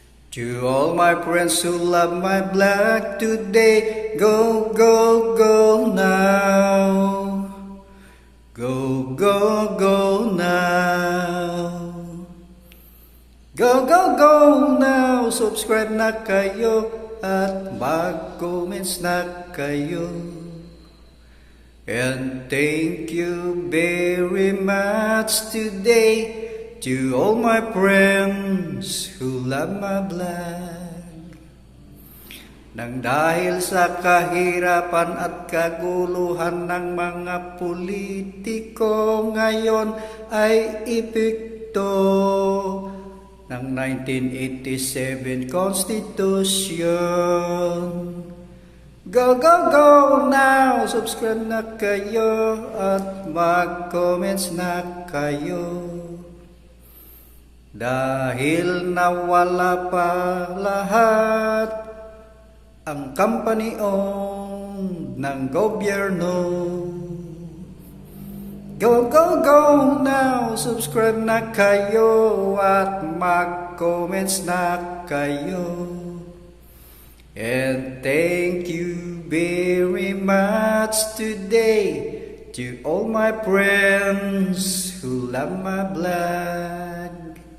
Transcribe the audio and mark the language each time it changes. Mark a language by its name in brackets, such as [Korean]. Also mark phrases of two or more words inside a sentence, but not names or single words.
[English] To all my friends who love my black today, go, go, go now. Go, go, go now. Go, go, go now. [Filipino] Subscribe na kayo at mag-comments na kayo. [English] And thank you very much today to all my friends who love my vlog. [Filipino] Nang dahil sa kahirapan at kaguluhan ng mga politiko, ngayon ay epekto ng 1987 Constitution. [English] Go, go, go now! [Filipino] Subscribe na kayo at mag-comments na kayo. Dahil nawala pa lahat ang company-owned ng gobyerno. [English] Go, go, go now! [Filipino] Subscribe na kayo at mag-comments na kayo. [English] And thank you very much today to all my friends who love my vlog.